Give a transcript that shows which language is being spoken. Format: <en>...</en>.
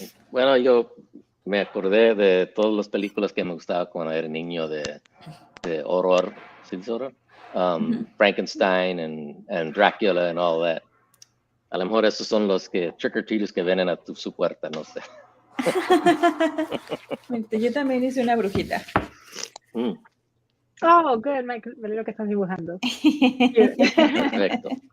<es>Bueno, yo me acordé de todas las películas que me gustaba cuando era niño de horror, ¿sí dice horror?</es> <en>Frankenstein and Dracula and all that.</en> <es>A lo mejor esos son los trick-or-treaters que vienen a su puerta, no sé. Yo también hice una brujita.</es> <en>Oh, good,</en> <es>Mike, me lo que estás dibujando. Perfecto.</es>